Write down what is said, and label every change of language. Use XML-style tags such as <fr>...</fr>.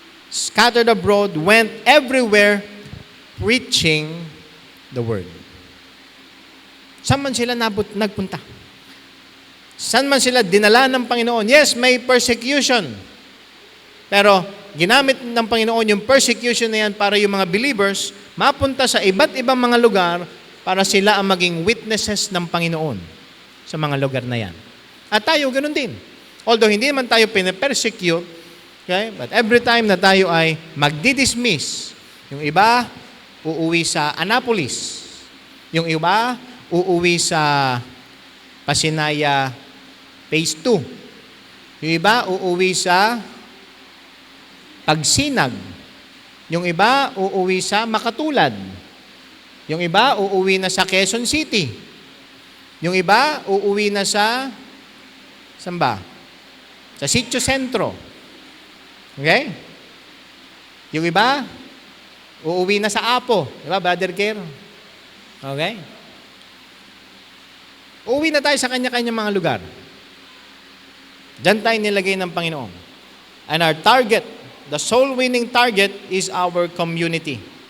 <en>Scattered abroad, went everywhere preaching the word.</en> <tl>Saan man sila nagpunta? Saan man sila dinala ng Panginoon? Yes, may persecution. Pero ginamit ng Panginoon yung persecution na yan para yung mga believers mapunta sa iba't ibang mga lugar para sila ang maging witnesses ng Panginoon sa mga lugar na yan. At tayo, ganun din. Although hindi naman tayo pinapersecute, okay?</tl> <en>But every time</en> <tl>na tayo ay magdi-dismiss, yung iba, uuwi sa Annapolis. Yung iba, uuwi sa Pasinaya Phase 2. Yung iba, uuwi sa Pagsinag. Yung iba, uuwi sa Makatulad. Yung iba, uuwi na sa Quezon City. Yung iba, uuwi na sa, saan ba? Sa Sitio Sentro. Okay? Yung iba, uuwi na sa Apo. Diba, Brother Kerr? Okay? Uuwi na tayo sa kanya-kanya mga lugar. Diyan tayo nilagay ng Panginoon.</tl> <en>And our target, the soul-winning target is our community.</en>